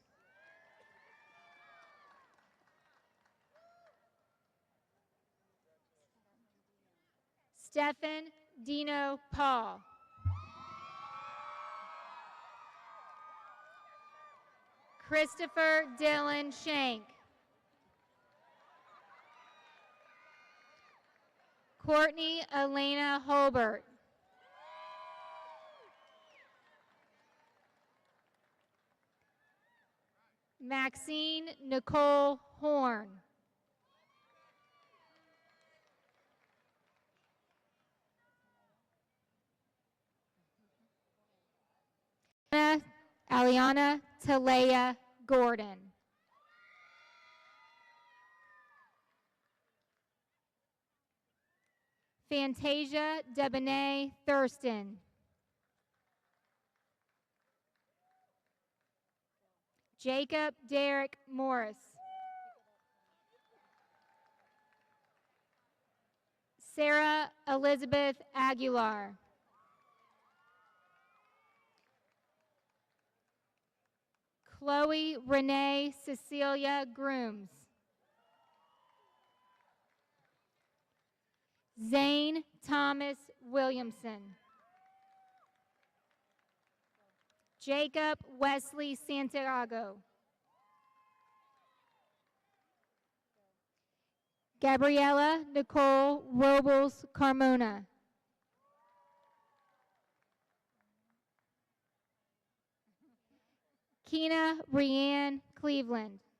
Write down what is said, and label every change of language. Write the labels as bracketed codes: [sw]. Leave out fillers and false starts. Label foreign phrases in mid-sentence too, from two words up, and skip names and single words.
[en] Stephen Dino Paul. Christopher Dylan Shank. Courtney Elena Holbert. Maxine Nicole Horn. Aliana Talea Gordon. Fantasia Debonair Thurston. Jacob Derek Morris. Sarah Elizabeth Aguilar. Chloe Renee Cecilia Grooms. Zane Thomas Williamson. Jacob Wesley Santiago. Gabriela Nicole Robles Carmona. Keena Rianne Cleveland.